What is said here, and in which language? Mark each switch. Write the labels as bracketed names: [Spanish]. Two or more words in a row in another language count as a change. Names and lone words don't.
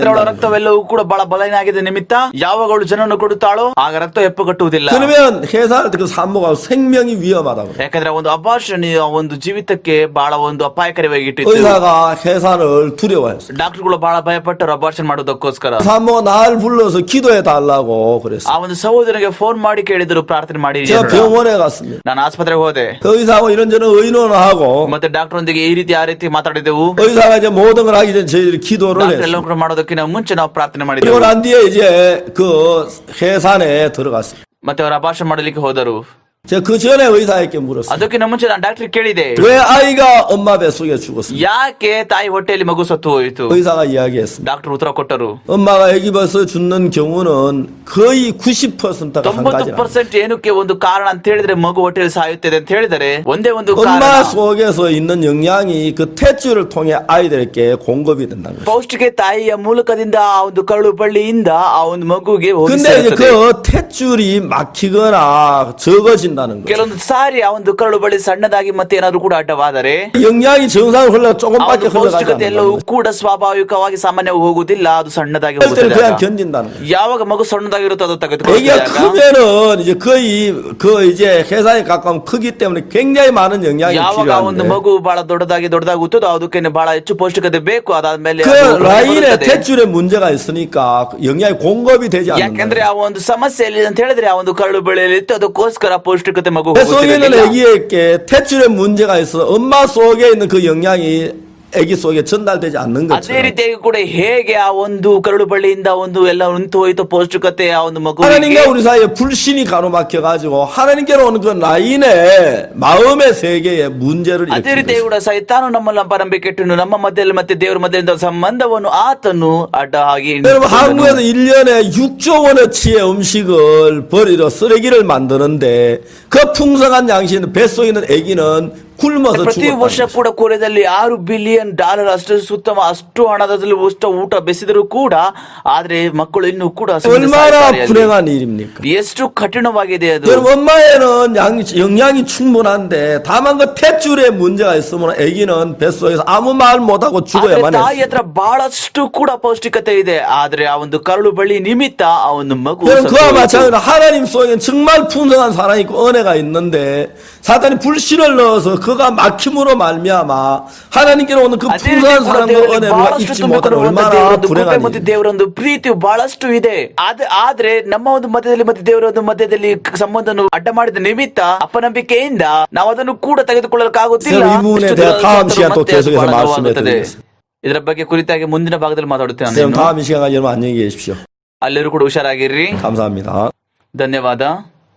[Kannada] ಅದರೊಳ [Korean] 된다. [Kannada] ರಕ್ತವೆಲ್ಲವೂ ಕೂಡ ಬಹಳ ಬಲಹೀನಾಗಿದೆ ನಿಮಿತ್ತ ಯಾವಾಗ ಅವಳು ಜನನ ಕೊಡುತ್ತಾಳೋ ಆಗ ರಕ್ತ ಹೆಪ್ಪುಗಟ್ಟುವುದಿಲ್ಲ. [Korean] 그러면 해산할 때 그 산모가 생명이 위험하다고. [Kannada] ಯಾಕಂದ್ರೆ ಒಂದು ಅಬಾರ್ಷನ್ ಒಂದು ಜೀವಿತಕ್ಕೆ ಬಹಳ ಒಂದು ಅಪಾಯಕಾರಿಯಾಗಿ ಇಟ್ಟಿತ್ತು. [Korean] 의사가 해산을 두려워했어요. [Kannada] ಡಾಕ್ಟರ್ಗಳು ಬಹಳ ಭಯಪಟ್ಟರು ಅಬಾರ್ಷನ್ ಮಾಡೋದಕ್ಕೋಸ್ಕರ. [Korean] 산모가 날 불러서 기도해 달라고 그랬어요. [Kannada] ಆ ಒಂದು ಸಹೋದರನಿಗೆ ಫೋನ್ ಮಾಡಿ ಕೇಳಿದ್ರು ಪ್ರಾರ್ಥನೆ ಮಾಡಿ. [Korean] 제가 병원에 갔습니다. [Kannada] ನಾನು ಆಸ್ಪತ್ರೆಗೆ ಹೋದೆ. [Korean] 그 의사하고 이런저런 의논하고 [Kannada] ಮತ್ತೆ ಡಾಕ್ಟರ್ ಒಂದಿಗೆ ಈ ರೀತಿ ಆ ರೀತಿ ಮಾತಾಡಿದೆವು. [Korean] 의사가 이제 모든 걸 하기 전에 저희들이 기도를 [Kannada] ಡಾಕ್ಟರ್ [Korean] 했어요. [Kannada] ಎಲ್ಲ ಕೂಡ ಮಾಡೋದಕ್ಕಿಂತ ಮುಂಚೆ ನಾವು ಪ್ರಾರ್ಥನೆ [Korean] 그리고 [Kannada] ಮಾಡಿದೆವು. [Korean] 난 뒤에 이제 그 해산에 들어갔어요. [Kannada] ಮತ್ತೆ ಅವರು ಅಬಾರ್ಷನ್ ಮಾಡಲಿಕ್ಕೆ ಹೋದರು. [Korean] 제가 그 전에 의사에게 물었어요. [Kannada] ಅದಕ್ಕಿಂತ ಮುಂಚೆ ನಾನು ಡಾಕ್ಟರ್ ಕೇಳಿದೆ, [Korean] 왜 아이가 엄마 뱃속에 죽었습니까? [Kannada] ಯಾಕೆ ತಾಯಿ ಹೊಟ್ಟೆಯಲ್ಲಿ ಮಗು ಸತ್ತು ಹೋಯಿತು? [Korean] 의사가 이야기했습니다. [Kannada] ಡಾಕ್ಟರ್ ಉತ್ತರ ಕೊಟ್ಟರು, [Korean] 엄마가 아기 뱃속에 죽는 경우는 거의 90%가 한 가지라. [Kannada] 90% ಏನಕ್ಕೆ ಒಂದು ಕಾರಣ ಅಂತ ಹೇಳಿದ್ರೆ ಮಗು ಹೊಟ್ಟೆಯಲ್ಲಿ ಸಾಯುತ್ತದೆ ಅಂತ ಹೇಳಿದರೆ ಒಂದೇ ಒಂದು [Korean] 엄마 [Kannada] ಕಾರಣ, [Korean] 속에서 있는 영양이 그 탯줄을 통해 아이들에게 공급이 된다는 거예요. [Kannada] ಪೌಷ್ಟಿಕ ತಾಯಿಯ ಮೂಲಕದಿಂದ ಆ ಒಂದು ಕರಳು ಬಳ್ಳಿಯಿಂದ ಆ ಒಂದು ಮಗುಗೆ ಹೋಗಿ [Korean] 근데 이제 [Kannada] ಸೇರುತ್ತದೆ. [Korean] 그 탯줄이 막히거나 적어진다는 거예요. [Kannada] ಕೆಲವೊಂದು ಸಾರಿ ಆ ಒಂದು ಕರಳು ಬಳ್ಳಿ ಸಣ್ಣದಾಗಿ ಮತ್ತೆ ಏನಾದ್ರು ಕೂಡ ಅಡ್ಡವಾದರೆ [Korean] 영양이 정상으로 흘러 [Kannada] ಆ ಒಂದು [Korean] 조금밖에 흘러가지 [Kannada] ಪೌಷ್ಟಿಕತೆ [Korean] 않는 [Kannada] ಎಲ್ಲವೂ [Korean] 거예요. [Kannada] ಕೂಡ ಸ್ವಾಭಾವಿಕವಾಗಿ ಸಾಮಾನ್ಯವಾಗಿ ಹೋಗುವುದಿಲ್ಲ, ಅದು ಸಣ್ಣದಾಗಿ [Korean] 그럴 때는 [Kannada] ಹೋಗುತ್ತದೆ. [Korean] 그냥 [Kannada] ಆಗ. [Korean] 견딘다는 거예요. [Kannada] ಯಾವಾಗ ಮಗು ಸಣ್ಣದಾಗಿರುತ್ತೋ ಅದು [Korean] 애기가 [Kannada] ತೆಗೆದುಕೊಳ್ಳುತ್ತದೆ. [Korean] 크면은 이제 거의 그 이제 해산에 가까운 크기 때문에 굉장히 많은 영양이 [Kannada] ಯಾವಾಗ ಆ ಒಂದು [Korean] 필요한데 [Kannada] ಮಗು ಬಹಳ ದೊಡ್ಡದಾಗುತ್ತದೋ ಅದಕ್ಕೆ ಬಹಳ ಹೆಚ್ಚು ಪೌಷ್ಟಿಕತೆ ಬೇಕು. ಅದಾದ್ಮೇಲೆ [Korean] 그 [Kannada] ಅದು [Korean] 라인에 [Kannada] ಬರುತ್ತದೆ. [Korean] 탯줄에 문제가 있으니까 영양이 공급이 되지 [Kannada] ಯಾಕಂದ್ರೆ [Korean] 않는다. [Kannada] ಆ ಒಂದು ಸಮಸ್ಯೆ ಎಲ್ಲಿ ಅಂತ ಹೇಳಿದ್ರೆ ಆ ಒಂದು ಕರಳು ಬೆಳೆಯಲ್ಲಿ ಇತ್ತು, ಅದಕ್ಕೋಸ್ಕರ ಪೌಷ್ಟಿಕತೆ ಮಗು [Korean] 뱃 속에 있는 [Kannada] ಹೋಗುತ್ತಿರಲಿಲ್ಲ. [Korean] 애기에게 탯줄에 문제가 있어 엄마 속에 있는 그 영양이 애기 속에 전달되지 않는 [Kannada] ಅದೇ [Korean] 것처럼 [Kannada] ರೀತಿಯಾಗಿ ಕೂಡ ಹೇಗೆ ಆ ಒಂದು ಕರಳು ಬಳ್ಳಿಯಿಂದ ಒಂದು ಎಲ್ಲ ನಿಂತು ಹೋಯಿತು ಪೌಷ್ಟಿಕತೆ ಆ ಒಂದು ಮಗು, [Korean] 하나님과 우리 사이에 불신이 가로막혀 가지고 하나님께로 오는 그 라인에 마음의 세계에 문제를 [Kannada] ಅದೇ [Korean] 일으키는 [Kannada] ರೀತಿಯಾಗಿ [Korean] 것입니다. [Kannada] ಕೂಡ ಸೈತಾನು ನಮ್ಮಲ್ಲಿ ಅಪರಂಬಿಕೆ ಇಟ್ಟನು, ನಮ್ಮ ಮಧ್ಯದಲ್ಲಿ ಮತ್ತೆ ದೇವರ ಮಧ್ಯದಿಂದ ಸಂಬಂಧವನ್ನು ಆತನು ಅಡ್ಡ ಆಗಿ [Korean] 여러분 [Kannada] ನಿಂತುಕೊಂಡನು. [Korean] 한국에서 1년에 6조 원어치의 음식을 버리러 쓰레기를 만드는데 그 풍성한 양식은 뱃속에 있는 애기는 굶어서 [Kannada] ಪ್ರತಿ ವರ್ಷ [Korean] 죽었다. [Kannada] ಕೂಡ ಕೊರಿಯಾದಲ್ಲಿ $6 ಬಿಲಿಯನ್ ಅಷ್ಟು ಸುತ್ತಮ ಅಷ್ಟು ಹಣದಲ್ಲಿ ಊಟ ಬೆಸಿದರೂ ಕೂಡ ಆದ್ರೆ ಮಕ್ಕಳು ಇನ್ನೂ ಕೂಡ ಸುಮ್ಮನೆ [Korean] 얼마나 [Kannada] ಸಾಯ್ತಾರೆ ಅಲ್ಲಿ. [Korean] 불행한 일입니까? [Kannada] ಎಷ್ಟು ಕಠಿಣವಾಗಿದೆ ಅದು. [Korean] 여러분 엄마에는 영양이 충분한데 다만 그 탯줄에 문제가 있으면 애기는 뱃속에서 아무 말 못하고 [Kannada] ಆದ್ರೆ [Korean] 죽어야만 [Kannada] ತಾಯಿ [Korean] 했어요. [Kannada] ಹತ್ರ ಬಹಳಷ್ಟು ಕೂಡ ಪೌಷ್ಟಿಕತೆ ಇದೆ, ಆದ್ರೆ ಆ ಒಂದು ಕರಳು ಬಳ್ಳಿ ನಿಮಿತ್ತ ಆ ಒಂದು ಮಗು [Korean] 여러분 [Kannada] ಸತ್ತು [Korean] 그와 [Kannada] ಹೋಯಿತು. [Korean] 마찬가지로 하나님 속에는 정말 풍성한 사랑이 있고 은혜가 있는데 사탄이 불신을 넣어서 그가 막힘으로 말미암아 하나님께로 오는 그 [Kannada] ಅದೇ ರೀತಿ [Korean] 풍성한 [Kannada] ಕೂಡ [Korean] 사랑과 [Kannada] ದೇವರಲ್ಲಿ [Korean] 은혜를 [Kannada] ಬಹಳಷ್ಟು [Korean] 잊지 [Kannada] ತುಂಬಿಕೊಂಡು [Korean] 못하는 [Kannada] ಹೋದ [Korean] 얼마나 [Kannada] ದೇವರೊಂದು ಕೃಪೆ [Korean] 불행한 [Kannada] ಮತ್ತು [Korean] 일입니까? [Kannada] ದೇವರೊಂದು ಪ್ರೀತಿಯು ಬಹಳಷ್ಟು ಇದೆ. ಆದ್ರೆ ನಮ್ಮ ಒಂದು ಮಧ್ಯದಲ್ಲಿ ಮತ್ತೆ ದೇವರ ಒಂದು ಮಧ್ಯದಲ್ಲಿ ಸಂಬಂಧವನ್ನು ಅಡ್ಡ ಮಾಡಿದ ನಿಮಿತ್ತ ಅಪನಂಬಿಕೆಯಿಂದ ನಾವು ಅದನ್ನು ಕೂಡ ತೆಗೆದುಕೊಳ್ಳಲಿಕ್ಕಾಗುತ್ತಿಲ್ಲ. [Korean] 이 부분에 [Kannada] ಇಷ್ಟು [Korean] 대해 [Kannada] ದಿನ [Korean] 다음 [Kannada] ಸತ್ತರೂ [Korean] 시간 또 [Kannada] ಮತ್ತೆ [Korean] 계속해서 [Kannada] ಬಹಳ [Korean] 말씀해 [Kannada] ನೋವಾಗುತ್ತದೆ. [Korean] 드리겠습니다. [Kannada] ಇದರ ಬಗ್ಗೆ ಕುರಿತಾಗಿ ಮುಂದಿನ ಭಾಗದಲ್ಲಿ ಮಾತಾಡುತ್ತೇನೆ. [Korean] 선생님 다음 이 시간까지 여러분 안녕히 계십시오. [Kannada] ಅಲ್ಲೆಲ್ಲರೂ ಕೂಡ ಹುಷಾರಾಗಿರ್ರಿ. [Korean] 감사합니다. [Kannada] ಧನ್ಯವಾದ.